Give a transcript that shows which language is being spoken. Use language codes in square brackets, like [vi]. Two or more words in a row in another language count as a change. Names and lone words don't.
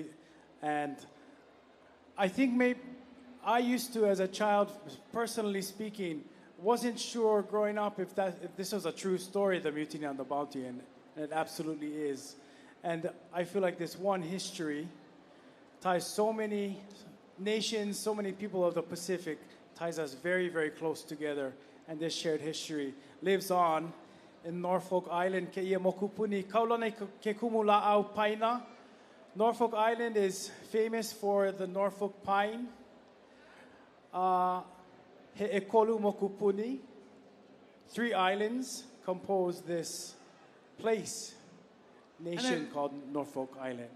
[en] And I think maybe I used to, as a child, personally speaking, wasn't sure growing up if this was a true story, the Mutiny on the Bounty, and it absolutely is. And I feel like this one history ties so many nations, so many people of the Pacific, ties us very, very close together. And this shared history lives on in Norfolk Island. [haw] Ke ia mokupuni kaulana ke kumula au paina. [en] Norfolk Island is famous for the Norfolk pine. [haw] He ekolu mokupuni. [en] 3 islands compose this nation called Norfolk Island.